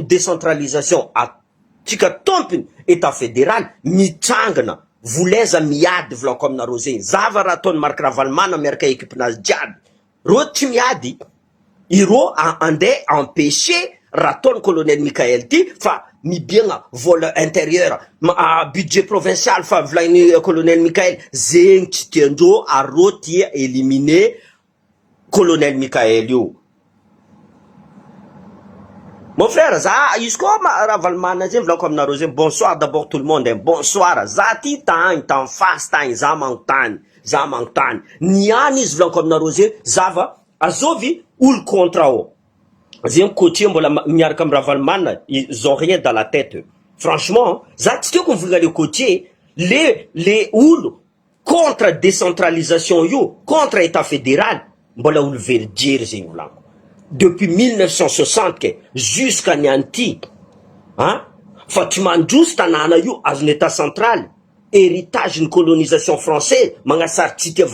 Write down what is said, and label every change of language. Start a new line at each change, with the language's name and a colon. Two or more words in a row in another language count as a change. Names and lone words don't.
Malagasy: décentralisation atsika tompiny état fédéral mitrangana voleza miady volako aminareo zegny zava raha ataony Marc Ravalomanana miaraka équipenazy jiaby ro tsy miady iro andeha empêcher raha ataony colonel Michael ty fa mibiagna
French: vol intérieur budget provincial
Malagasy: fa volagny colonel Michael zegny tsy tiandreo aro tia éliminer colonel Michael io
French: mon frère
Malagasy: za izy koa Ravalomanana zegny volako aminareo zegny
French: bonsoir d'abord tout le monde bonsoir
Malagasy: za ty tagny tan face tagny za magnontany niany izy volako aminareo zegny zava azovy olo contre o zegny côtier mbola miaraka amin'ny Ravalomanana
French: ils ont rien dans la tête franchement
Malagasy: za tsy tiako mivolagna le côtier le olo contre décentralisation io
French: contre état fédéral
Malagasy: mbola olo verijery zegny volako
French: depuis 1960 jusqu'à
Malagasy: nianty fa tsy mandroso tanàna io azony
French: état central héritage
Malagasy: ny
French: colonisation française
Malagasy: magnasary tsy tia